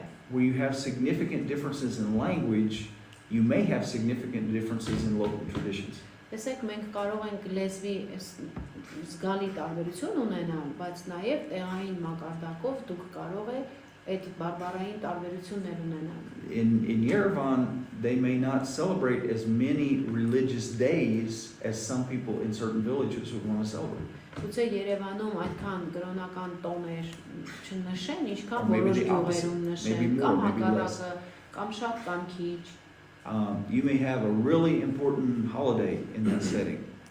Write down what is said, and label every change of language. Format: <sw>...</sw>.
<en>Where you have significant differences in language, you may have significant differences in local traditions.</en> <hy>Տեսեք, մենք կարող ենք լեզվի զգալի տարբերություն ունենալ, բայց նաև տեղային մակարդակով դուք կարող եք այդ բարբառային տարբերություններ ունենալ։</hy> <en>In Yerevan, they may not celebrate as many religious days as some people in certain villages would want to celebrate.</en> <hy>Գուցե Երևանում այդքան կրոնական տոներ չնշեն, ինչքան որոշ գյուղերում նշեն, կամ հակառակը, կամ շատ կամ քիչ։</hy> <en>You may have a really important holiday in that setting.</en>